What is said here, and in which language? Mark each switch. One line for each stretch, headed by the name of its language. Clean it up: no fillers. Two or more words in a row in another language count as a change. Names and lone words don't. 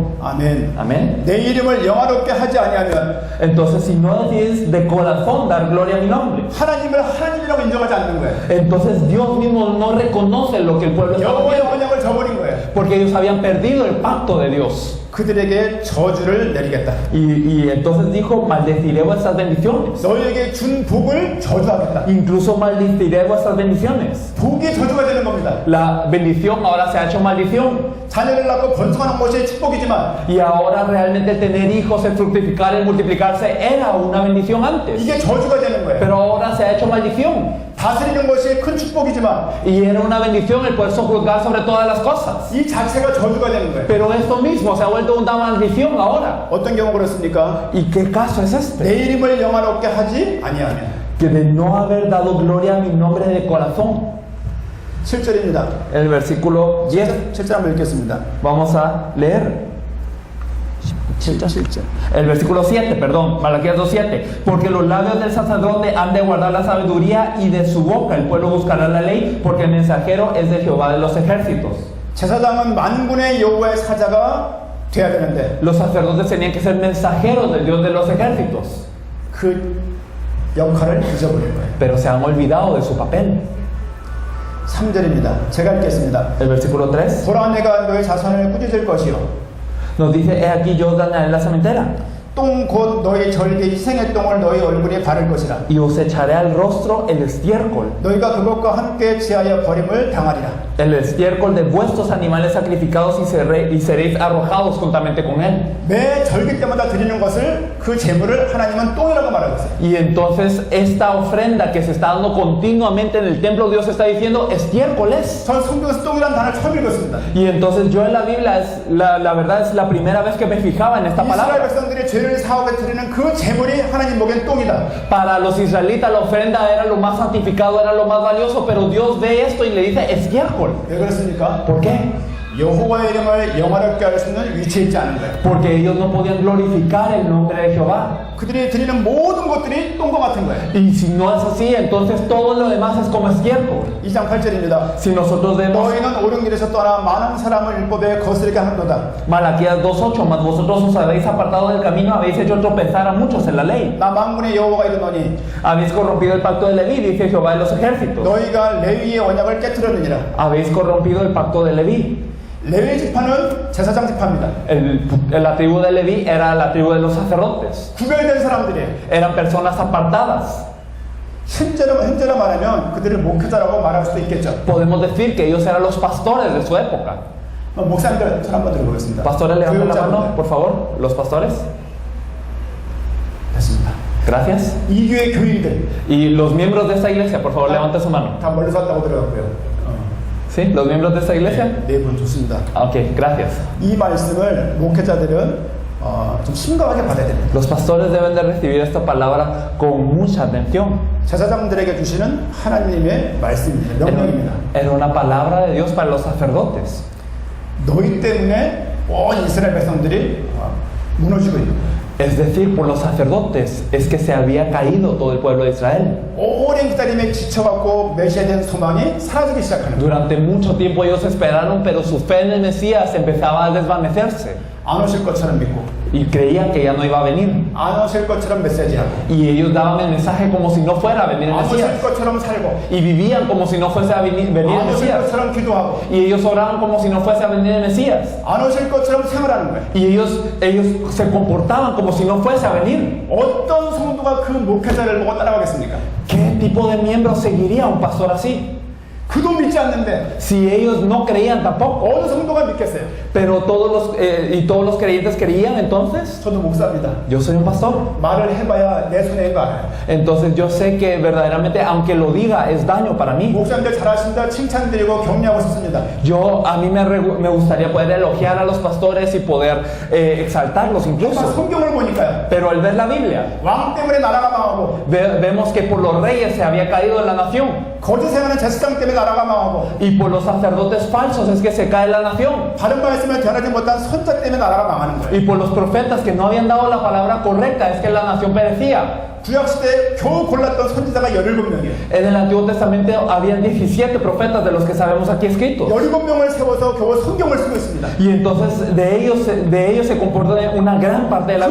Korean: 아멘.
Spanish: Amén.
Korean: 내 이름을 영화롭게 하지 아니하면
Spanish: Entonces, si no decidís de corazón dar gloria a mi nombre,
Korean: 하나님을 하나님이라고 인정하지 않는 거예요.
Spanish: entonces Dios mismo no reconoce lo que el pueblo está
Korean: 여호와의
Spanish: haciendo,
Korean: 언약을 저버린 거예요.
Spanish: porque ellos habían perdido el pacto de Dios.
Korean: 그들에게 저주를 내리겠다.
Spanish: Y entonces dijo: maldeciré vuestras bendiciones.
Korean: 너희에게 준 복을 저주하겠다.
Spanish: Incluso maldeciré vuestras bendiciones.
Korean: 복이 저주가 되는 겁니다.
Spanish: La bendición ahora se ha hecho maldición.
Korean: 자녀를 낳고 번성하는 것이 축복이지만
Spanish: Y ahora realmente tener hijos, el fructificar, el multiplicarse era una bendición antes.
Korean: 이게 저주가 되는 거예요.
Spanish: Pero ahora se ha hecho maldición.
Korean: 다스리는 것이 큰 축복이지만
Spanish: Y era una bendición el poder sojuzgar sobre todas las cosas.
Korean: 이 자체가 저주가 되는 거예요.
Spanish: Pero esto mismo se ha vuelto una maldición ahora.
Korean: 어떤 경우 그렇습니까?
Spanish: ¿Y qué caso es este?
Korean: 내 이름을 영화롭게 하지 아니하면.
Spanish: Que de no haber dado gloria a mi nombre de corazón.
Korean: 7절입니다.
Spanish: El versículo 10.
Korean: 7절 한번 읽겠습니다.
Spanish: Vamos a leer.
Korean: 7절.
Spanish: El versículo 7, perdón, Malaquías 2:7. Porque los labios del sacerdote han de guardar la sabiduría, y de su boca el pueblo buscará la ley, porque el mensajero es de Jehová de los ejércitos.
Korean: 제사장은 만군의 여호와의 사자가 돼야 되는데
Spanish: Los sacerdotes tenían que ser mensajeros del Dios de los ejércitos,
Korean: 그 역할을 잊어버린 거예요.
Spanish: pero se han olvidado de su papel.
Korean: 3절입니다. 제가 읽겠습니다.
Spanish: El versículo 3
Korean: 보라 내가 너의 자손을 꾸짖을 것이요
Spanish: nos dice: he aquí yo dañaré la cementera,
Korean: 똥 곧 너희 절개 희생의 똥을 너희 얼굴에 바를 것이라.
Spanish: y os echaré al rostro el estiércol,
Korean: 너희가 그것과 함께 지하여 버림을 당하리라.
Spanish: el estiércol de vuestros animales sacrificados, y seréis arrojados juntamente con él.
Korean: 매 절기 때마다 드리는 것을 그 제물을 하나님은 똥이라고 말하고 있어요.
Spanish: Y entonces esta ofrenda que se está dando continuamente en el templo, Dios está diciendo estiércol es.
Korean: 전 성경에서 똥이라는 단어를 처음 읽었습니다.
Spanish: Y entonces yo en la Biblia, la verdad es la primera vez que me fijaba en esta
Korean: 이스라엘
Spanish: palabra.
Korean: 백성들이 죄를 사하게 드리는 그 제물이 하나님 보기엔 똥이다.
Spanish: Para los israelitas la ofrenda era lo más santificado, era lo más valioso, pero Dios ve esto y le dice estiércol.
Korean: 왜 그렇습니까?
Spanish: ¿Por qué?
Korean: 여호와의 이름을 영화롭게 할 수 있는 위치에 있지 않은 거예요.
Spanish: Porque ellos no podían glorificar el nombre de Jehová.
Korean: 그들이 드리는 모든 것들이 똥과 같은 거예요.
Spanish: Y si no es así, entonces todo lo demás es como estiércol.
Korean: 2장 8절입니다.
Spanish: Si nosotros vemos
Korean: 너희는 옳은 길에서 떠나 많은 사람을 율법에 거스르게 하는도다.
Spanish: Malaquías 2:8, mas vosotros os habéis apartado del camino, habéis hecho tropezar a muchos en la ley.
Korean: 나 만군의 여호와가 이르노니
Spanish: Habéis corrompido el pacto de Leví, dice Jehová de los ejércitos.
Korean: 너희가 레위의 언약을 깨뜨렸느니라.
Spanish: Habéis corrompido el pacto de Leví.
Korean: 레위 지파는 제사장 지파입니다.
Spanish: La tribu de Leví era la tribu de los sacerdotes.
Korean: 구별된 사람들이에요.
Spanish: Eran personas apartadas.
Korean: 현재로 말하면 그들을 목회자라고 말할 수도 있겠죠.
Spanish: Podemos decir que ellos eran los pastores de su época.
Korean: 목사님들 손 한번 들어보겠습니다.
Spanish: Pastores, levanten la mano,
Korean: 교육자분들.
Spanish: por favor. Los pastores.
Korean: 됐습니다.
Spanish: Gracias.
Korean: 이 교회 교인들
Spanish: Y los miembros de esta iglesia, por favor, levanten su mano.
Korean: 다 멀리서 왔다고 들어갔고요.
Spanish: ¿Sí? ¿Los miembros de esta iglesia?
Korean: 네 분 좋습니다.
Spanish: Ok, gracias.
Korean: 이 말씀을 목회자들은 좀 심각하게 받아야 됩니다.
Spanish: Los pastores deben de recibir esta palabra con mucha atención.
Korean: 제사장들에게 주시는 하나님의 말씀입니다. 명령입니다.
Spanish: Era una palabra de Dios para los sacerdotes.
Korean: 너희 때문에 온 이스라엘 백성들이 무너지고 있는
Spanish: Es decir, por los sacerdotes es que se había caído todo el pueblo de Israel.
Korean: 오랜 기다림에 지쳐갖고 메시아에 대한 소망이 사라지기 시작하는 거예요.
Spanish: Durante mucho tiempo ellos esperaron, pero su fe en el Mesías empezaba a desvanecerse.
Korean: 안 오실 것처럼 믿고
Spanish: y creían que ya no iba a venir.
Korean: 안 오실 것처럼 메시지하고
Spanish: Y ellos daban el mensaje como si no fuera a venir el
Korean: 안 오실
Spanish: Mesías.
Korean: 것처럼 살고
Spanish: Y vivían como si no fuese a venir el
Korean: 안 오실
Spanish: Mesías.
Korean: 것처럼 기도하고
Spanish: Y ellos oraban como si no fuese a venir el Mesías.
Korean: 안 오실 것처럼 생활하는 거예요.
Spanish: Y ellos se comportaban como si no fuese a venir.
Korean: 어떤 성도가 그 목회자를 보고 따라가겠습니까?
Spanish: ¿Qué tipo de miembro seguiría a un pastor así?
Korean: 그도 믿지 않는데
Spanish: Si ellos no creían tampoco.
Korean: 어느 성도가 믿겠어요?
Spanish: Pero todos los creyentes creían, entonces
Korean: 저도 목사입니다.
Spanish: yo soy un pastor.
Korean: 말을 해봐야 내 손해인 거 알아요.
Spanish: Entonces yo sé que verdaderamente, aunque lo diga, es daño para mí.
Korean: 목사님들 잘하신다 칭찬드리고 격려하고 싶습니다.
Spanish: A mí me gustaría poder elogiar a los pastores y poder exaltarlos
Korean: 하지만
Spanish: incluso.
Korean: 성경을 보니까요.
Spanish: Pero al ver la Biblia,
Korean: 왕 때문에 나라가 망하고
Spanish: vemos que por los reyes se había caído la nación.
Korean: 거짓 행하는 제사장 때문에 나라가 망하고
Spanish: Y por los sacerdotes falsos es que se cae la nación.
Korean: 바른 말씀을 전하지 못한 선자 때문에 나라가 망하는 거예요.
Spanish: Y por los profetas que no habían dado la palabra correcta es que la nación perecía.
Korean: 구약시대에 겨우 골랐던 선지자가 17명이에요.
Spanish: En el Antiguo Testamento habían 17 profetas de los que sabemos aquí escritos.
Korean: 17명을 세워서 겨우 성경을 쓰고 있습니다.
Spanish: Y entonces de ellos se comporta una gran parte de la